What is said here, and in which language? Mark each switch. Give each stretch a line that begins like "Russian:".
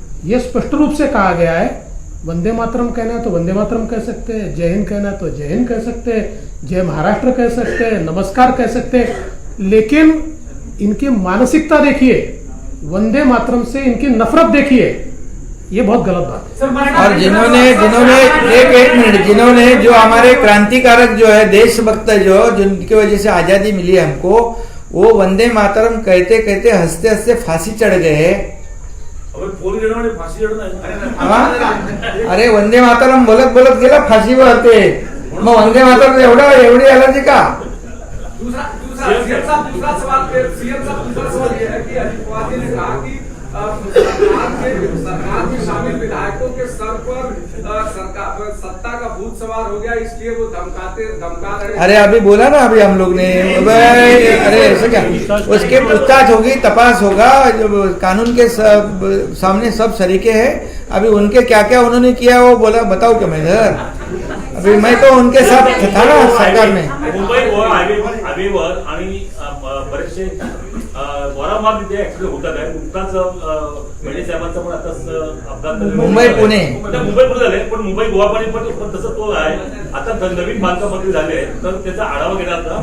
Hindi: ये स्पष्ट रूप से कहा गया है, वंदे मातरम कहना है तो वंदे मातरम कह सकते हैं, जय हिंद कहना है तो जय हिंद कह सकते हैं, जय महाराष्ट्र कह सकते हैं, नमस्कार कह सकते हैं, लेकिन इनकी मानसिकता देखिए, वंदे मातरम से इनकी नफरत देखिए, ये बहुत गलत बात है. और जिन्होंने एक मिनट, जिन्होंने जो हमारे क्रांतिकारक जो है देशभक्त जो जिनकी वजह से आजादी मिली हमको, वो वंदे मातरम कहते कहते हंसते हंसते फांसी चढ़ गए.
Marathi: फाशी अरे वंदे मातरम बोलत बोलत गेला फाशीवर ते, मग वंदे मातरम एवढी अलर्जी का?
Hindi: दूसरा सवाल ये है कि अजीत पवार जी ने कहा कि सरकार में शामिल विधायकों के सर पर सत्ता का भूत सवार हो गया, इसलिए वो धमका रहे. अरे अभी बोला ना अभी हम लोग ने, अरे ऐसा क्या, उसके पूछताछ होगी, तपास होगा, कानून के सामने सब सरीके हैं. अभी उनके क्या क्या उन्होंने किया वो बोला, बताओ क्या मैं इधर, अभी मैं तो उनके साथ था ना सरकार में.
Marathi: मुंबई गोवा हायवेवर आणि बरेचसे वारंवार तिथे ऍक्सिडेंट होतात आहे. नुकताच मेडे साहेबांचा पण आता अपघात मुंबई पुणे झाले, पण मुंबई गोवा पण तसं तो आहे. आता नवीन बांधकाम मंत्री झाले तर त्याचा आढावा घेणार का?